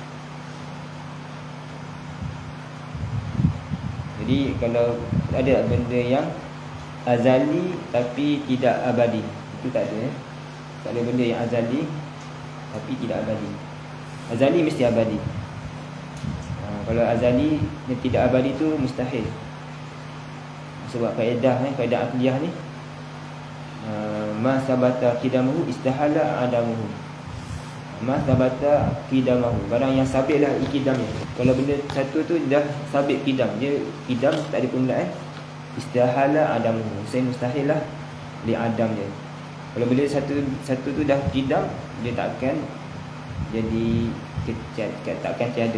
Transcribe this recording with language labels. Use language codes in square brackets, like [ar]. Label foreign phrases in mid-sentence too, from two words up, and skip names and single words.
[ms] Jadi kalau ada benda yang azali tapi tidak abadi, itu tak ada. Tak ada benda yang azali tapi tidak abadi. Azali mesti abadi. Kalau azali yang tidak abadi tu mustahil. Sebab kaedah akliyah ni, [ar] ما ثبت قدمه استحال عدمه. ما ثبت قدمه, [ms] barang yang sabitlah qidamnya. Kalau benda satu tu dah sabit qidam, dia qidam tak ada permulaan, [ar] استحال عدمه, [ms] mustahil lah li adam dia. Kalau benda satu tu dah qidam, dia takkan jadi takkan tiada.